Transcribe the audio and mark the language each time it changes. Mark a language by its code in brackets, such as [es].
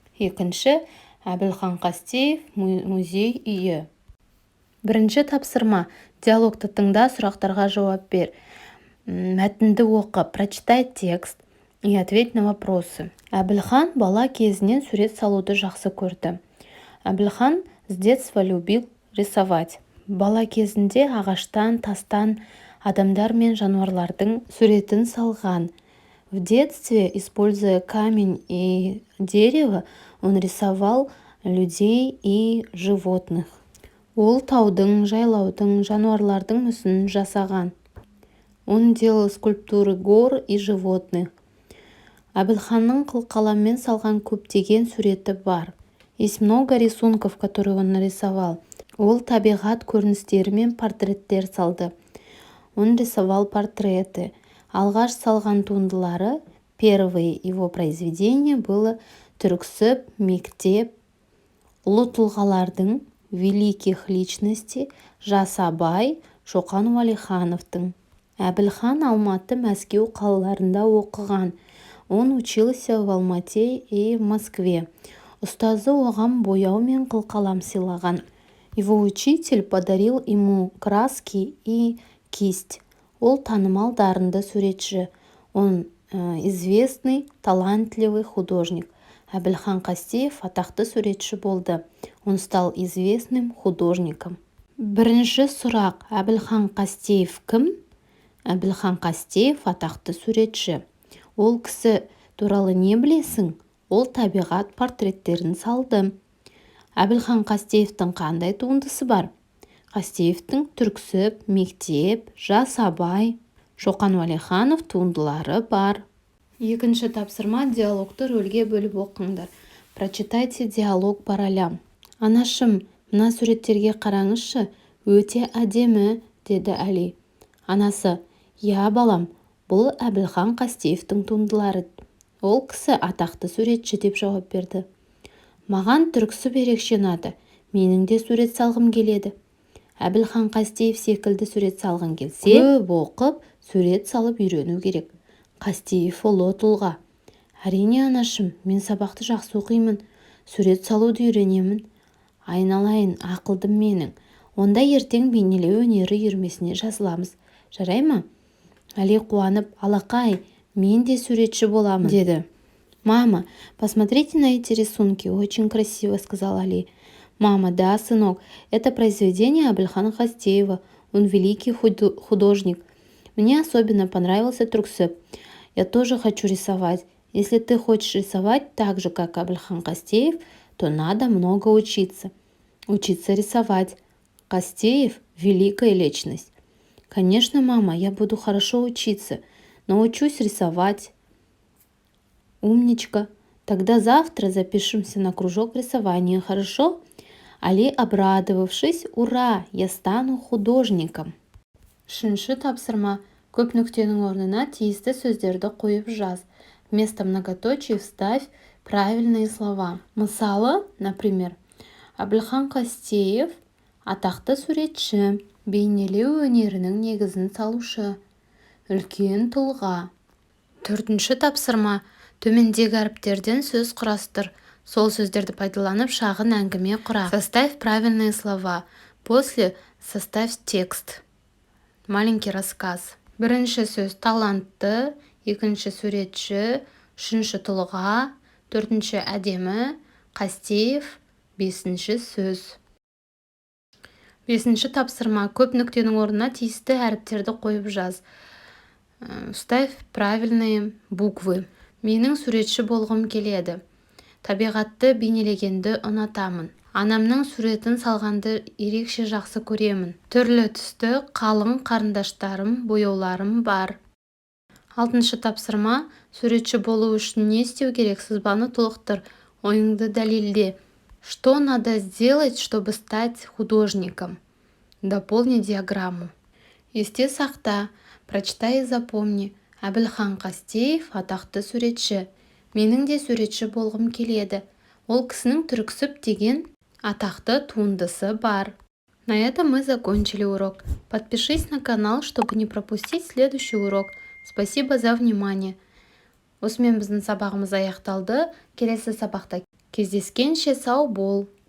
[kk] Екінші Әбілхан Қастеев музей үйі. Бірінші тапсырма. Диалогты тыңда, сұрақтарға жауап бер. Мәтінді оқы, [ru] прочитай текст и ответь на вопросы. [kk] Әбілхан бала кезінен сурет салуды жақсы көрді. [ru] Әбілхан с детства любил рисовать. [kk] Бала кезінде ағаштан, тастан, адамдар мен жануарлардың суретін салған. [ru] В детстве, используя камень и дерево, он рисовал людей и животных. [kk] Ол таудың, жайлаудың, жануарлардың мүсінін жасаған. [ru] Он делал скульптуры гор и животных. [kk] Әбілханның қылқаламмен салған көптеген суреті бар. [ru] Есть много рисунков, которые он нарисовал. [kk] Ол табиғат көріністері мен портреттер салды. [ru] Он рисовал портреты. [kk] Алғаш салған туындылары, [ru] первые его произведения было [kk] түрксіб, мектеп, ұлы тұлғалардың, [ru] великих личностей, [kk] жас абай, Шоқан Уәлихановтың. Әбілхан Алматы, Мәскеу қалаларында оқыған. [ru] Он учился в Алмате и в Москве. [kk] Ұстазы оған бояу мен қылқалам сыйлаған. [ru] Его учитель подарил ему краски и кисть. [kk] Ол танымал дарынды суретші. [ru] Он известный, талантливый художник. [kk] Әбілхан Қастеев атақты суретші болды. Он стал известным художником. Бірінші сұрақ. Әбілхан Қастеев кім? Әбілхан Қастеев атақты суретші. Ол кісі туралы не білесің? Ол табиғат портреттерін салды. Әбілхан Қастеевтің қандай туындысы бар? Қастеевтің түрксіб, мектеп, жас абай, Шоқан Уәлиханов туындылары бар. Екінші тапсырма. Диалогты рөлге бөліп оқыңдар. [ru] Прочитайте диалог по ролям. [kk] Анашым, мына суреттерге қараңызшы, өте әдемі, деді Әли. Анасы: я балам, бұл Әбілхан Қастеевтің туындылары. Ол кісі атақты суретші, деп жауап берді. Маған түрксіб ерекше ұнады. Менің де сурет салғым келеді. Әбілхан Қастеев секілді сурет салғың келсе, көп оқып, сурет салып үйрену керек. Қастеев ұлы тұлға. Әрине анашым, мен сабақты жақсы оқимын, сурет салуды үйренемін. Айналайын, ақылдым менің. Онда ертең бейнелеу өнері үйірмесіне жазыламыз. Жарай ма? Әли қуанып: алақай, мен де суретші боламын, деді. [ru] Мама, посмотрите на эти рисунки, очень красиво, сказал Али. Мама: да, сынок, это произведение Әбілхана Қастеева, он великий художник. Мне особенно понравился түрксіб. Я тоже хочу рисовать. Если ты хочешь рисовать так же, как Әбілхан Қастеев, то надо много учиться. Учиться рисовать. Қастеев – великая личность. Конечно, мама, я буду хорошо учиться. Научусь рисовать. Умничка. Тогда завтра запишемся на кружок рисования, хорошо? Али, обрадовавшись: ура, я стану художником. [kk] Үшінші тапсырма. Көп нүктенің орнына тиісті сөздерді қойып жаз. [ru] Вместо многоточий вставь правильные слова. [kk] Мысалы, например, Әбілхан Қастеев атақты суретші, бейнелеу өнерінің негізін салушы, үлкен тұлға. Төртінші тапсырма. Төмендегі әріптерден сөз құрастыр. Сол сөздерді пайдаланып шағын әңгіме құра. [ru] Составь правильные слова. После составь текст. Маленький рассказ. [kk] Бірінші сөз талантты, екінші суретші, үшінші тұлға, төртінші әдемі, Қастеев, бесінші сөз. Бесінші тапсырма. Көп нүктенің орнына тиісті әріптерді қойып жаз. [ru] Вставь правильные буквы. [kk] Менің суретші болғым келеді. Табиғатты бейнелегенді ұнатамын. Анамның суретін салғанды ерекше жақсы көремін. Түрлі түсті қалың қарындаштарым, бояуларым бар. 6-шы тапсырма. Суретші болу үшін не істеу керек? Сызбаны толықтыр. Ойыңды дәлелде. [ru] Что надо сделать, чтобы стать художником? Дополни диаграмму. [kk] Есте сақта. [ru] Прочитай и запомни. [kk] Әбілхан Қастеев атақты суретші. Менің де суретші болғым келеді. Ол кісінің түрксіб деген атақты туындысы бар. [ru] На этом мы закончили урок. Подпишись на канал, чтобы не пропустить следующий урок. Спасибо за внимание. [kk] Осымен біздің сабағымыз аяқталды. Келесі сабақта кездескенше сау бол.